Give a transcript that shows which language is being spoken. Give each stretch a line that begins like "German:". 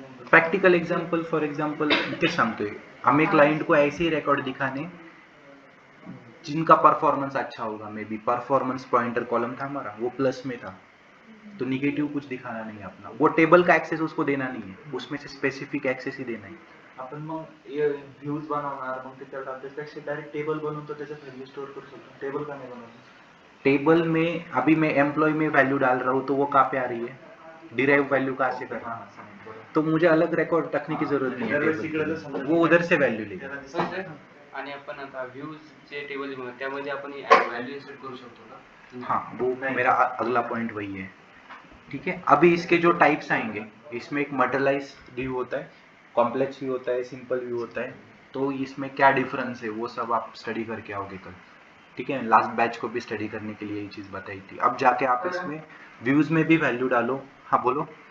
Hindi: Practical example for example
Marathi: ते सांगतोय,
Hindi: हमें क्लाइंट को ऐसे ही रिकॉर्ड दिखाने जिनका परफॉर्मेंस अच्छा होगा, may be performance pointer column था हमारा वो प्लस में था, तो निगेटिव कुछ दिखाना नहीं है अपना, वो टेबल का एक्सेस उसको देना नहीं है, उसमें से स्पेसिफिक एक्सेस ही देना है।
Marathi: आपण मग व्ह्यूज बनवणार, मग त्याच्यावर टाकण्यापेक्षा डायरेक्ट टेबल बनवतो, त्याच्यात व्हॅल्यू स्टोर करू शकतो, टेबल का नाही बनवतो?
Hindi: टेबल में अभी मैं एम्प्लॉय में वैल्यू डाल रहा हूँ तो वो कहाँ पे आ रही है, डिराइव वैल्यू कहाँ से कर रहा हूँ, तो मुझे अलग रिकॉर्ड रखने की जरूरत नहीं है टेबल के लिए, वो उधर से वैल्यू लेगा।
Marathi: आणि आपण आता व्ह्यूज जे टेबल त्यामध्ये आपण व्हॅल्यू इन्सर्ट करू शकतो का?
Hindi: हाँ, वो मेरा अगला पॉइंट वही है। ठीक है, अभी इसके जो टाइप्स आएंगे, इसमें एक मटेरियलाइज व्यू होता है, कॉम्प्लेक्स व्यू होता है, सिंपल व्यू होता है, तो इसमें क्या डिफरेंस है वो सब आप स्टडी करके आओगे कल। ठीक है, लास्ट बैच को भी स्टडी करने के लिए ये चीज़ बताई थी। अब जाके आप इसमें व्यूज में भी वैल्यू डालो। हाँ बोलो।